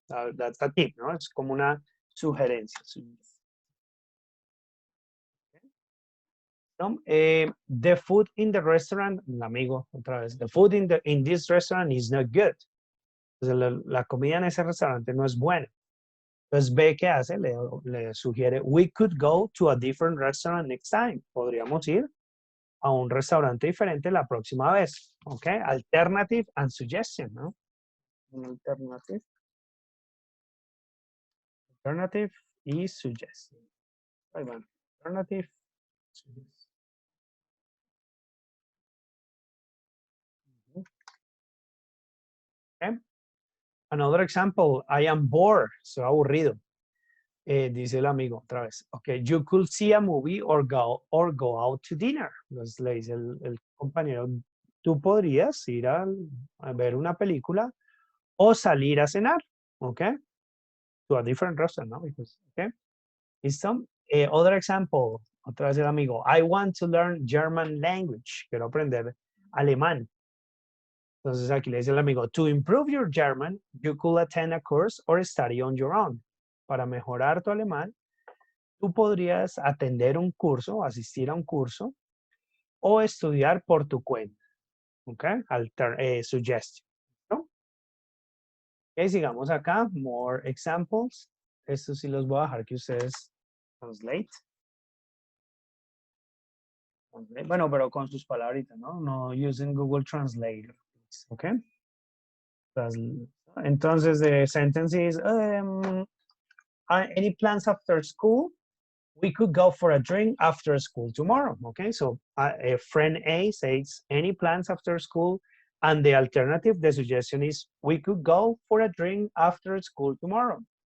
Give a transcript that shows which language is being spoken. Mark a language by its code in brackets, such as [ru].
[en] That's a tip, [es] ¿no? Es como una sugerencia. [en] ¿No? The food in the restaurant, [es] el amigo, otra vez, [en] the food in this restaurant is not good. [es] Entonces, la comida en ese restaurante no es buena. Entonces, B, ¿qué hace? Le sugiere, [en] we could go to a different restaurant next time. [es] Podríamos ir a un restaurante diferente la próxima vez. ¿Ok? [en] Alternative and suggestion, ¿no? [es] Alternative y suggestion. Ahí van. [en] Alternative, suggestion. Okay. Another example, I am bored, [es] soy aburrido. Dice el amigo otra vez, [en] ok, you could see a movie or go out to dinner. [es] Entonces le dice el compañero, tú podrías ir a ver una película o salir a cenar, ok, [en] to a different restaurant, [es] ¿no? [en] Because, ok, listo. Other example, [es] otra vez el amigo, [en] I want to learn German language, [es] quiero aprender alemán. Entonces aquí le dice el amigo, [en] to improve your German, you could attend a course or study on your own. [es] Para mejorar tu alemán, tú podrías atender un curso, asistir a un curso o estudiar por tu cuenta. ¿Ok? Suggestion. ¿No? Ok, sigamos acá. [en] More examples. [es] Estos sí los voy a dejar que ustedes translate. Bueno, pero con sus palabritas, ¿no? [en] No using Google Translator. ¿Ok? Entonces, the sentence is, any plans after school? We could go for a drink after school tomorrow. Okay, so friend A says, any plans after school? And the alternative, the suggestion is, we could go for a drink after school tomorrow.